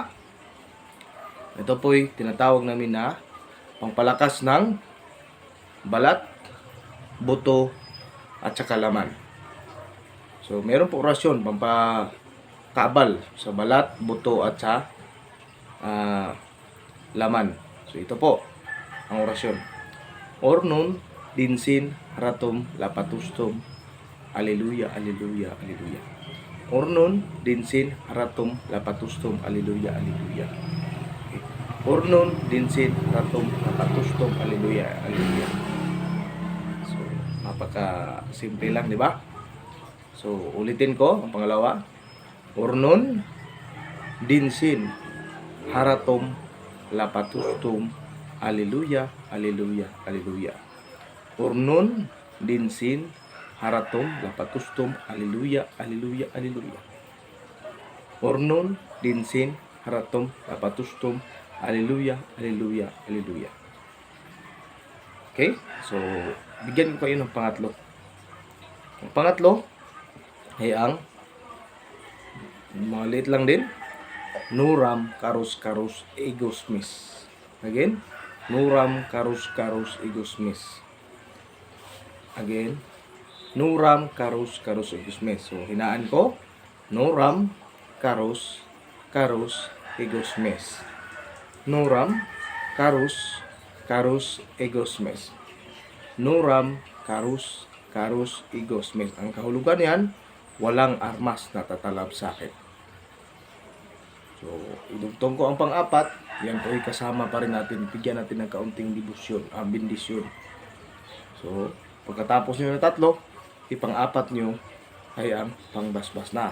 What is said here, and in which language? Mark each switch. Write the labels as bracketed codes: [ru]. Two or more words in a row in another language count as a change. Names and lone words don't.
[tl] Ito po'y tinatawag namin na pangpalakas ng balat, buto, at saka laman. So, meron po orasyon pampakabal sa balat, buto, at sa laman. So, ito po ang orasyon. Ornun, dinsin, haratum, lapatustum, Alleluia, Alleluia, Alleluia. Ornun, dinsin, haratum, lapatustum, Alleluia, Alleluia. Okay. Ornun, dinsin, haratum, lapatustum, Alleluia, Alleluia. Napaka-simple lang, di ba? So, ulitin ko ang pangalawa. Ornon, dinsin, haratom, lapatustum, Alleluia, Alleluia, Alleluia. Ornon, dinsin, haratom, lapatustum, Alleluia, Alleluia, Alleluia. Ornon, dinsin, haratom, lapatustum, Alleluia, Alleluia, Alleluia. Okay? So, bigyan ko kayo ng pangatlo. Ang pangatlo ay ang maliit lang din. Nuram karus karus egos mis. Again, nuram karus karus egos mis. Again, nuram karus karus egos mis. So, hinaan ko, nuram karus karus egos mis. Nuram karus karus egos mes. Nuram karus karus egos mes. Ang kahulugan yan, walang armas na tatalab sa akin. So, idugtong ko ang pang-apat, yan po ay kasama pa rin natin, bigyan natin ng kaunting bendisyon. So, pagkatapos nyo ng tatlo, ipang-apat nyo ay ang pangbasbas na.